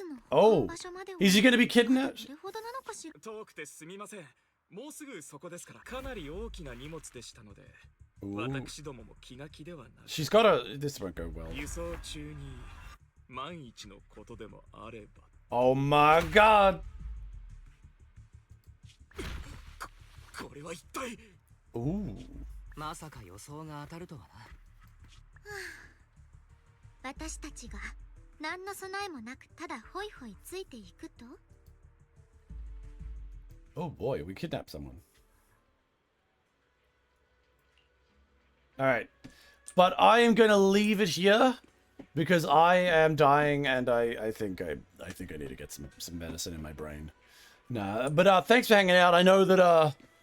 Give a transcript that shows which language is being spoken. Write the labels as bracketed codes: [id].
[en] Oh, is he going to be kidnapped? [ja] 遠くてすみません。もうすぐそこですから、かなり大きな荷物でしたので。私どもも気が気ではない。 [en] She's got a. This won't go well. [ja] 輸送中に万一のことでもあれば。 [en] Oh my god. [ja] これは一体。まさか予想が当たるとはな。私たちが何の備えもなくただホイホイついていくと。 [en] Oh boy, we kidnapped someone. Alright. But I am going to leave it here because I am dying and I think I need to get some medicine in my brain. Nah, but thanks for hanging out. I know that